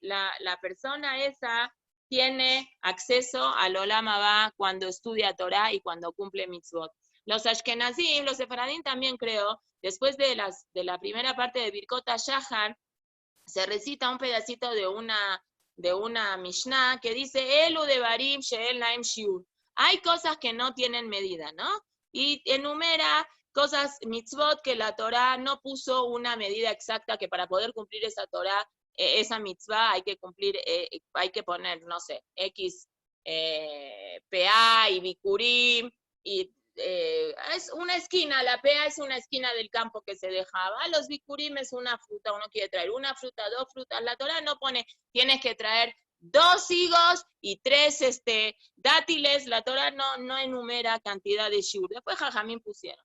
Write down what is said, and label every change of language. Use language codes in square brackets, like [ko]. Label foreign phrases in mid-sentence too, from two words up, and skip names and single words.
[es] La persona esa tiene acceso al [he] עולם הבא [es] cuando estudia Torah y cuando cumple mitzvot. Los Ashkenazim, los Sefaradim también creo, después de la primera parte de [he] ברכות השחר, [es] se recita un pedacito de una Mishnah que dice, [he] אלו דברים שאין להם שיעור. [es] Hay cosas que no tienen medida, ¿no? Y enumera cosas, mitzvot, que la Torah no puso una medida exacta, que para poder cumplir esa Torah, esa mitzvah, hay que cumplir, hay que poner, no sé, X PA y Bikurim, y es una esquina, la PA es una esquina del campo que se dejaba, los Bikurim es una fruta, uno quiere traer una fruta, 2 frutas, la Torah no pone, tienes que traer 2 higos y 3 dátiles, la Torah no enumera cantidad de shiur, después Jajamín pusieron.